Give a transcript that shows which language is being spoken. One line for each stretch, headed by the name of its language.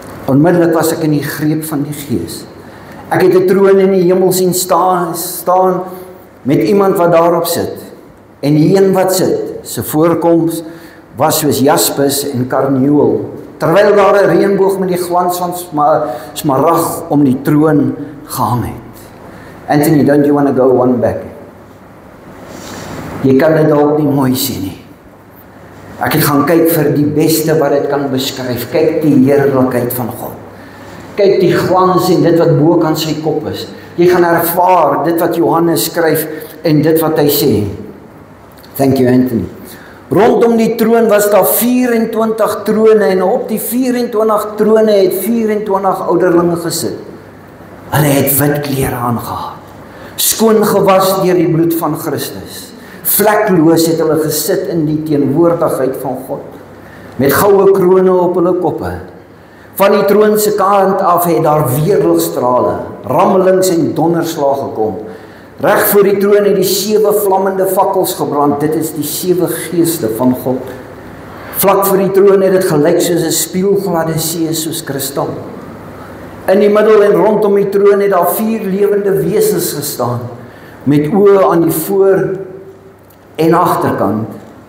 Afrikaans: Onmiddellik was ek in die greep van die Gees. Ek het 'n troon in die hemel sien staan met iemand wat daarop sit. En die een wat sit, sy voorkoms was soos jaspis en karnieul, terwyl daar 'n reënboog met die glans van smarag om die troon gehang het.
English: Anthony, don't you want to go one back?
Afrikaans: Jy kan dit dalk nie mooi sien nie. Ek het gaan kyk vir die beste wat dit kan beskryf. Kyk die heerlikheid van God. Kyk die glans en dit wat bo kan sy kop is. Jy gaan ervaar dit wat Johannes skryf en dit wat hy sê.
English: Thank you, Anthony.
Afrikaans: Rondom die troon was daar 24 trone en op die 24 trone het 24 ouderlinge gesit. Hulle het wit klere aangehad, skoon gewas deur die bloed van Christus. Vlekloos het hulle gesit in die teenwoordigheid van God, met goue krone op hulle koppe. Van die troon se kant af het daar weerligstrale, rammelings en donderslae gekom. Reg voor die troon het die 7 vlammende fakkels gebrand. Dit is die 7 geeste van God. Vlak voor die troon het dit gelyk soos 'n spieelgladde see soos kristal. In die middel en rondom die troon het daar 4 lewende wesens gestaan, met oë aan die voor en agterkant.